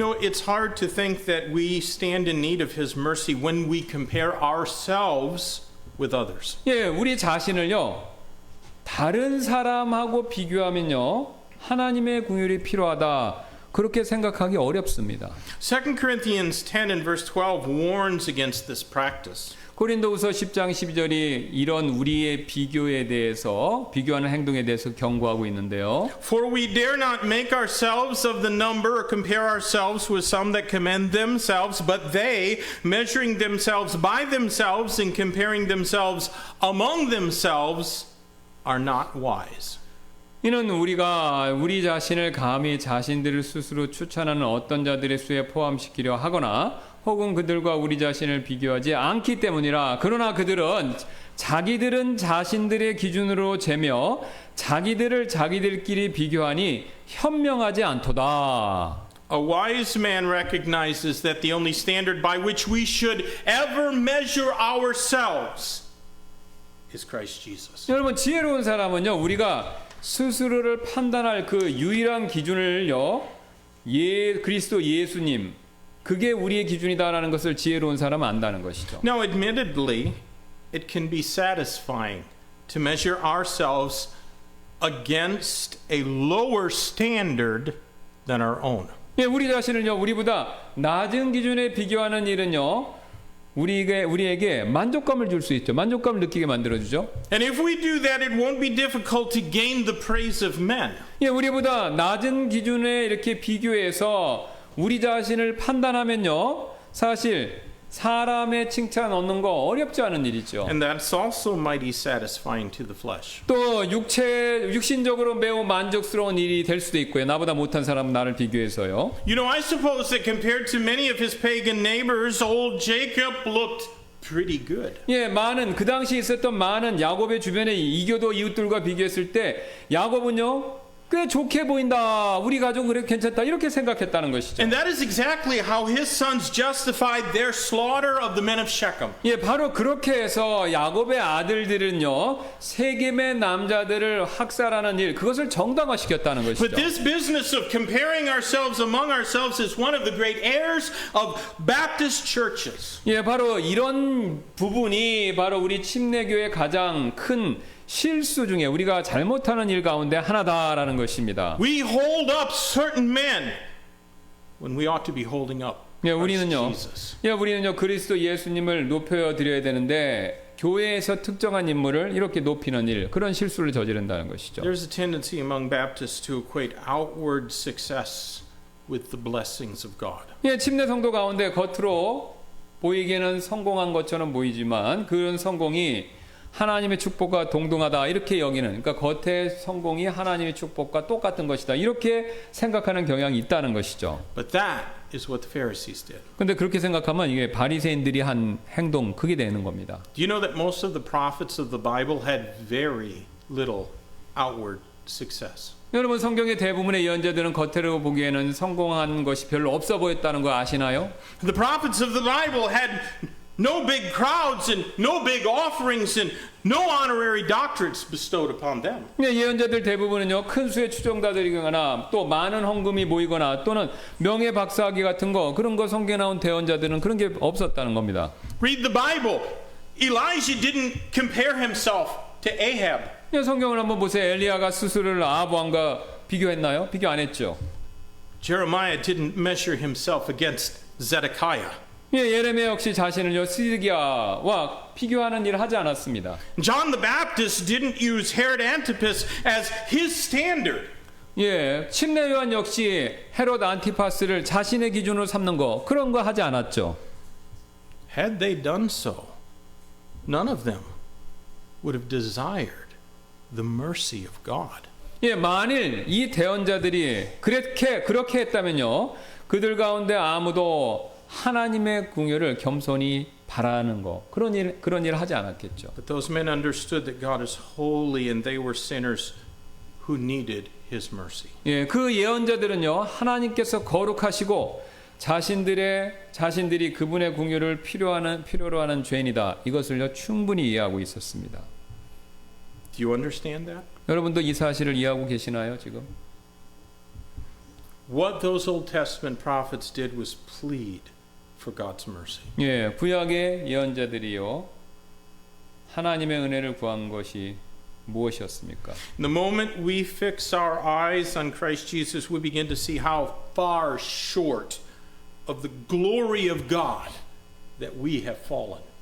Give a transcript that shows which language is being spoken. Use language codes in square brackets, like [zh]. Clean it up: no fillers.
[en] You know, it's hard to think that we stand in need of his mercy when we compare ourselves with others. [ko] 예, 우리 자신을요, 다른 사람하고 비교하면요, 하나님의 궁율이 필요하다 그렇게 생각하기 어렵습니다. [en] 2 Corinthians 10 and verse 12 warns against this practice. [ko] 고린도후서 10장 12절이 이런 우리의 비교하는 행동에 대해서 경고하고 있는데요. [en] For we dare not make ourselves of the number or compare ourselves with some that commend themselves, but they, measuring themselves by themselves and comparing themselves among themselves, are not wise. [ko] 이는 우리가 우리 자신을 감히 자신들을 스스로 추천하는 어떤 자들의 수에 포함시키려 하거나 혹은 그들과 우리 자신을 비교하지 않기 때문이라. 그러나 그들은 자기들은 자신들의 기준으로 재며 자기들을 자기들끼리 비교하니 현명하지 않도다. [en] A wise man recognizes that the only standard by which we should ever measure ourselves is Christ Jesus. [ko] 여러분, 지혜로운 사람은요, 우리가 스스로를 판단할 그 유일한 기준을요, 그리스도 예수님, 그게 우리의 기준이다라는 것을 지혜로운 사람은 안다는 것이죠. [en] Now, admittedly, it can be satisfying to measure ourselves against a lower standard than our own. [ko] 예, 우리 자신을요, 우리보다 낮은 기준에 비교하는 일은요, 우리에게 만족감을 줄 수 있죠. 만족감을 느끼게 만들어주죠. [en] And if we do that, it won't be difficult to gain the praise of men. [ko] 예, 우리보다 낮은 기준에 이렇게 비교해서 우리 자신을 판단하면요, 사실 사람의 칭찬 얻는 거 어렵지 않은 일이죠. [en] And that's also mighty satisfying to the flesh. [ko] 또 육신적으로 매우 만족스러운 일이 될 수도 있고요. 나보다 못한 사람은 나를 비교해서요. [en] You know, I suppose that compared to many of his pagan neighbors, old Jacob looked pretty good. [ko] 예, 그 당시 있었던 많은 야곱의 주변의 이교도 이웃들과 비교했을 때 야곱은요, 꽤 좋게 보인다. 우리 가족 그래 괜찮다. 이렇게 생각했다는 것이죠. [en] And that is exactly how his sons justified their slaughter of the men of Shechem. [ko] 예, 바로 그렇게 해서 야곱의 아들들은요, 세겜의 남자들을 학살하는 일, 그것을 정당화시켰다는 것이죠. [en] But this business of comparing ourselves among ourselves is one of the great errors of Baptist churches. [ko] 예, 바로 이런 부분이 바로 우리 침례교의 가장 큰 실수 중에 우리가 잘못하는 일 가운데 하나다라는 것입니다. [en] We hold up certain men when we ought to be holding up [ko] 예, [en] Christ Jesus. [ko] 우리는요 그리스도 예수님을 높여 드려야 되는데 교회에서 특정한 인물을 이렇게 높이는 일, 그런 실수를 저지른다는 것이죠. [en] There's a tendency among Baptists to equate outward success with the blessings of God. [ko] 예, 침례 성도 가운데 겉으로 보이기에는 성공한 것처럼 보이지만 그런 성공이 하나님의 축복과 동등하다 이렇게 여기는, 그러니까 겉의 성공이 하나님의 축복과 똑같은 것이다 이렇게 생각하는 경향이 있다는 것이죠. [en] But that is what the Pharisees did. [ko] 근데 그렇게 생각하면 이게 바리새인들이 한 행동 그게 되는 겁니다. [en] Do you know that most of the prophets of the Bible had very little outward success? [ko] 여러분 성경의 대부분의 예언자들은 겉으로 보기에는 성공한 것이 별로 없어 보였다는 거 아시나요? [en] The prophets of the Bible had no big crowds and no big offerings and no honorary doctorates bestowed upon them. [ko] 예언자들 대부분은요 큰 수의 추종자들이거나 또 많은 헌금이 모이거나 또는 명예 박사학위 같은 거 그런 거 성경에 나온 대언자들은 그런 게 없었다는 겁니다. [en] Read the Bible. Elijah didn't compare himself to Ahab. [ko] 성경을 한번 보세요. 엘리야가 스스로를 아합 왕과 비교했나요? 비교 안 했죠. [en] Jeremiah didn't measure himself against Zedekiah. [ko] 예레미야 역시 자신을요 시드기야와 비교하는 일을 하지 않았습니다. [en] John the Baptist didn't use Herod Antipas as his standard. [ko] 예, 침례 요한 역시 헤롯 안티파스를 자신의 기준으로 삼는 거 그런 거 하지 않았죠. [en] Had they done so, none of them would have desired the mercy of God. [ko] 예, 만일 이 대언자들이 그렇게 했다면요, 그들 가운데 아무도 하나님의 궁유를 겸손히 바라는 거 그런 일 하지 않았겠죠. [en] But those men understood that God is holy and they were sinners who needed His mercy. [ko] 예, 그 예언자들은요 하나님께서 거룩하시고 자신들이 그분의 궁유를 필요로 하는 죄인이다 이것을요 충분히 이해하고 있었습니다. [en] Do you understand that? [ko] 여러분도 이 사실을 이해하고 계시나요 지금? [en] What those Old Testament prophets did was plead for God's mercy. [ko] 예, 구약의 예언자들이요 하나님의 은혜를 구한 것이 무엇이었습니까? [en] The moment we fix our eyes on Christ Jesus, we begin to see how far short of the glory of God that we have fallen.